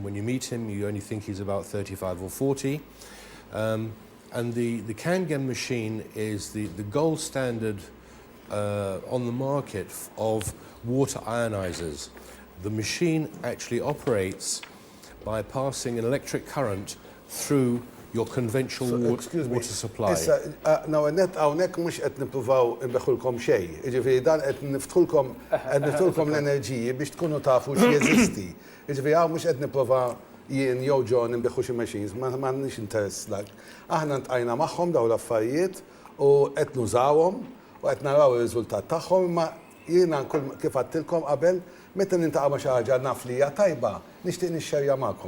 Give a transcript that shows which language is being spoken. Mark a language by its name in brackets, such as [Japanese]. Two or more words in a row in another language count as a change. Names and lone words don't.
[English] When you meet him, you only think he's about 35 or 40. And the Kangen machine is the gold standard on the market of water ionizers. The machine actually operates by passing an electric current through your conventional water supply. Now, [Maltese] hawnhekk mhux qed nippruvaw inbeħħulkom xejn. Jiġifieri dan qed niftħulkom l-enerġiji biex tkunu tafu x'jeżisti. Jiġifieri hawn mhux qed nipprova jien jew John inbeħħu xi machines, m'għandniex interess lak. Aħna ntqajna magħhom dawn l-affarijiet u qed nużawhom u qed naraw ir-riżultat tagħhom, imma jiena kif għadtilkom qabel meta nintaqa' ma' xi ħaġa naf li hija tajba, nixtieq nixxerja magħkom.